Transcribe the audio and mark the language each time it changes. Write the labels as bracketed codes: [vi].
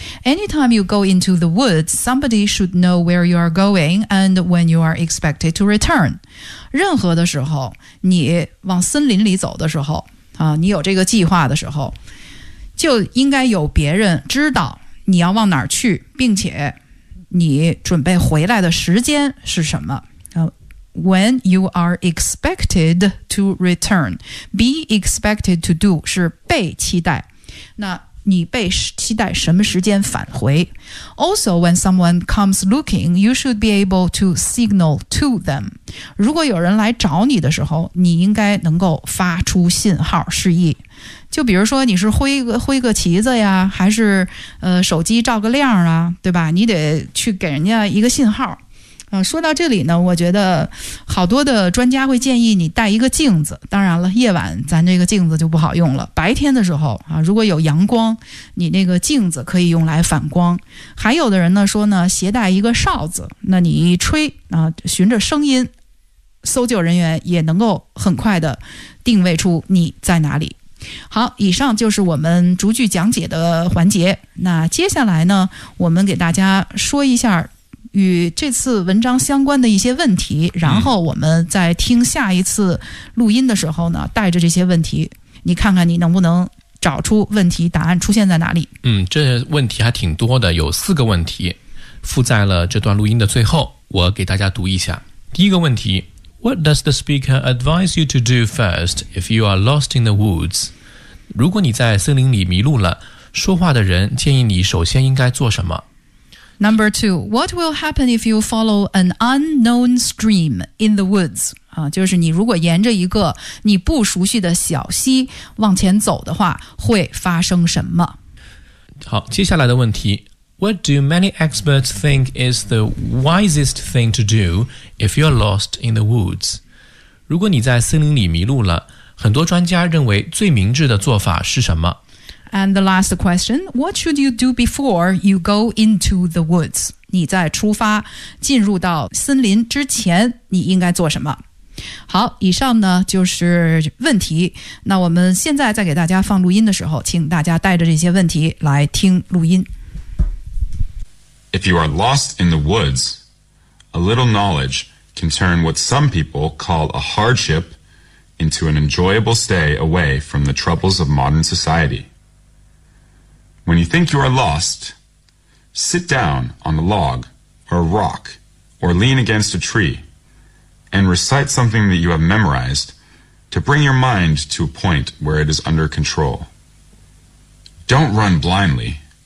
[en] Anytime you go into the woods somebody should know where you are going and when you are expected to return。 [zh] 任何的时候你往森林里走的时候、你有这个计划的时候，就应该有别人知道你要往哪儿去，并且你准备回来的时间是什么。 [en] When you are expected to return, be expected to do [zh] 是被期待，那你被期待什么时间返回。 [en] Also, when someone comes looking, you should be able to signal to them. [zh] 如果有人来找你的时候，你应该能够发出信号示意。就比如说你是挥个旗子呀，还是、手机照个亮啊，对吧？你得去给人家一个信号。说到这里呢，我觉得好多的专家会建议你带一个镜子，当然了夜晚咱这个镜子就不好用了，白天的时候、如果有阳光你那个镜子可以用来反光。还有的人呢说呢携带一个哨子，那你一吹、循着声音搜救人员也能够很快的定位出你在哪里。好，以上就是我们逐句讲解的环节。那接下来呢我们给大家说一下与这次文章相关的一些问题，然后我们在听下一次录音的时候呢，带着这些问题，你看看你能不能找出问题答案出现在哪里。嗯，这问题还挺多的，有四个问题，附在了这段录音的最后，我给大家读一下。第一个问题 [en] ，What does the speaker advise you to do first if you are lost in the woods？ [zh] 如果你在森林里迷路了，说话的人建议你首先应该做什么？ [en] Number two, what will happen if you follow an unknown stream in the woods?、 [zh] 就是你如果沿着一个你不熟悉的小溪往前走的话，会发生什么？好，接下来的问题 [en] ,What do many experts think is the wisest thing to do if you're lost in the woods? [zh] 如果你在森林里迷路了，很多专家认为最明智的做法是什么？ [en] And the last question, what should you do before you go into the woods? [zh] 你在出发进入到森林之前你应该做什么？好，以上呢就是问题。那我们现在在给大家放录音的时候，请大家带着这些问题来听录音。 [en] If you are lost in the woods, a little knowledge can turn what some people call a hardship into an enjoyable stay away from the troubles of modern society. When you think you are lost, sit down on a log or a rock or lean against a tree and recite something that you have memorized to bring your mind to a point where it is under control. Don't run blindly.